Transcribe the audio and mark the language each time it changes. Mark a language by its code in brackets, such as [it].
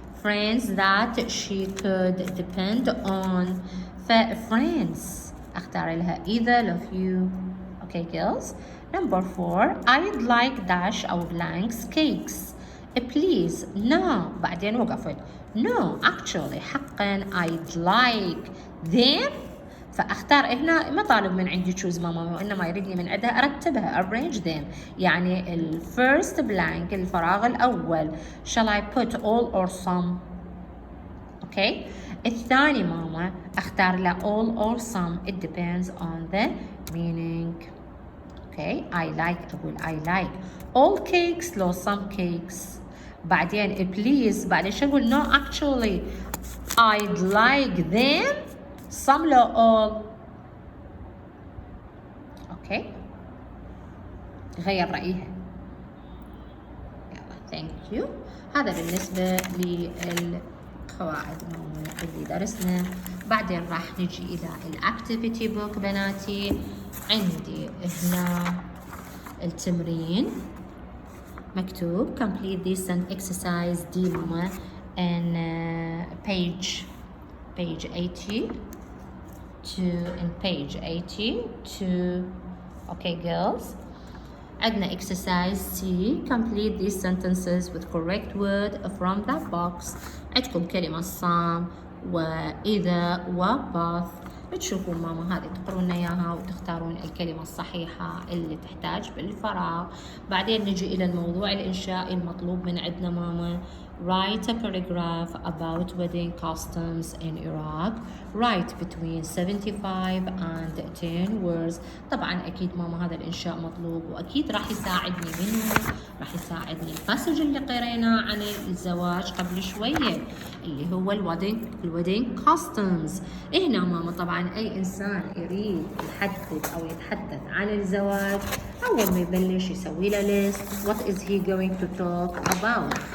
[en] Friends that she could depend on. friends [ar] أختار لها [en] either of you. Okay girls. Number 4 I'd like dash أو blanks cakes. Please. No. [ar] بعدين وقفت. [en] No actually [ar] حقا [en] I'd like them. [ar] فاختار هنا ما طالب من عندي تشوز ماما وانما يريدني من عندها ارتبها [en] arrange them. يعني الفيرست blank [ar] الفراغ الاول [en] shall I put all or some. [ar] اوكي الثاني ماما اختار له [en] all or some it depends on the meaning. Okay I like [ar] اقول [en] I like all cakes لو some cakes. بعدين please [ar] بعدين شو اقول [en] no actually I'd like them some لو all. [ar] اوكي غير رأيها. يلا ثانك يو. هذا بالنسبة للقواعد اللي درسنا. بعدين راح نجي إلى الأكتيفيتي بوك بناتي. عندي هنا التمرين مكتوب [en] complete this and exercise دي ماما in page 80 to in page 80 to okay girls. عندنا exercise C complete these sentences with correct word from that box. [ar] عندكم كلمة some وإذا وboth. تشوفون ماما هذه تقرون اياها وتختارون الكلمة الصحيحة اللي تحتاج بالفراغ. بعدين نجي إلى الموضوع الإنشائي المطلوب من عندنا ماما. [en] Write a paragraph about wedding customs in Iraq. Write between 75 and 10 words. [ar] طبعا أكيد ماما هذا الإنشاء مطلوب وأكيد راح يساعدني منه راح يساعدني الباسج اللي قريناه عن الزواج قبل شوية اللي هو الويدنج كاستمز. هنا ماما طبعا أي إنسان يريد يحدد أو يتحدث عن الزواج أول ما يبلش يسوي له ليست [en] what is he going to talk about.